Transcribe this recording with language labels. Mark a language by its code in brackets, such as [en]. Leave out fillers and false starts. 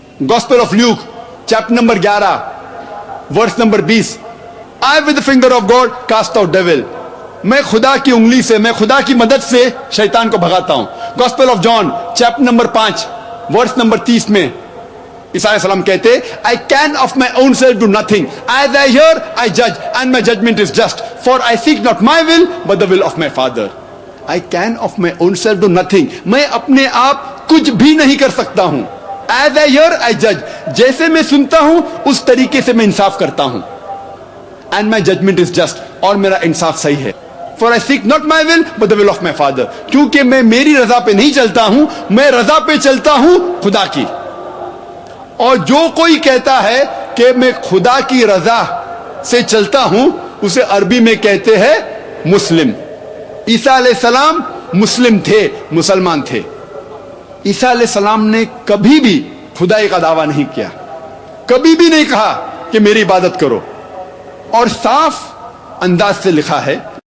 [ur] Gospel of Luke chapter number 11 verse number 20, [en] I with the finger of God cast out devil, [ur] میں خدا کی انگلی سے, میں خدا کی مدد سے شیطان کو بھگاتا ہوں. Gospel of John chapter number 5 verse number 30 میں عیسیٰ علیہ السلام کہتے [en] I can of my own self do nothing. As I hear, I judge, and my judgment is just. For I seek not my will, but the will of my Father. I can of my own self do nothing. [ur] میں اپنے آپ کچھ بھی نہیں کر سکتا ہوں. [en] As I hear, I judge. [ur] جیسے میں سنتا ہوں اس طریقے سے میں انصاف کرتا ہوں. [en] And my judgment is just. [ur] اور میرا انصاف صحیح ہے. [en] For I seek not my will, but the will of my Father. [ur] کیونکہ میں میری رضا پہ نہیں چلتا ہوں, میں رضا پہ چلتا ہوں خدا کی. اور جو کوئی کہتا ہے کہ میں خدا کی رضا سے چلتا ہوں اسے عربی میں کہتے ہیں مسلم. عیسیٰ علیہ السلام مسلم تھے, مسلمان تھے. عیسیٰ علیہ السلام نے کبھی بھی خدائی کا دعویٰ نہیں کیا, کبھی بھی نہیں کہا کہ میری عبادت کرو. اور صاف انداز سے لکھا ہے